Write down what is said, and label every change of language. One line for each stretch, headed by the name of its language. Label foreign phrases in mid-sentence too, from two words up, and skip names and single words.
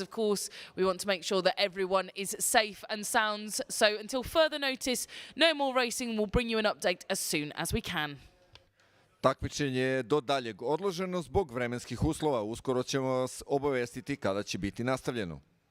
English: Of course, we want to make sure that everyone is safe and sound. So until further notice, no more racing. We'll bring you an update as soon as we can.
Serbian: Takmičenje je do daljeg odloženo zbog vremenskih uslova. Uskoro ćemo vas obavestiti kada će biti nastavljeno.